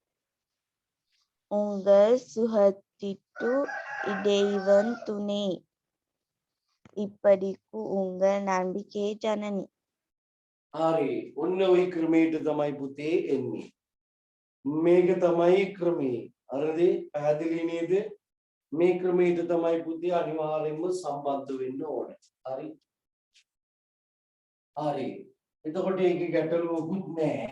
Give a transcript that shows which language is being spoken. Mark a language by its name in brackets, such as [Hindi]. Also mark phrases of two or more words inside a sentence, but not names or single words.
[Tamil] உங்கள் சுகத்திற்கு இறைவன் துணை இப்படிக்கு உங்கள் நம்பிக்கை ஜனனி. [Sinhala] හරි. ඔන්න ওই ක්‍රමයට තමයි පුතේ එන්නේ. මේක තමයි ක්‍රමේ. හරිද? පැහැදිලි නේද? මේ ක්‍රමයට තමයි පුතේ අනිවාර්යෙන්ම සම්බන්ධ වෙන්න ඕනේ. හරි. හරි. එතකොට ඒකේ ගැටලුවකුත් නැහැ.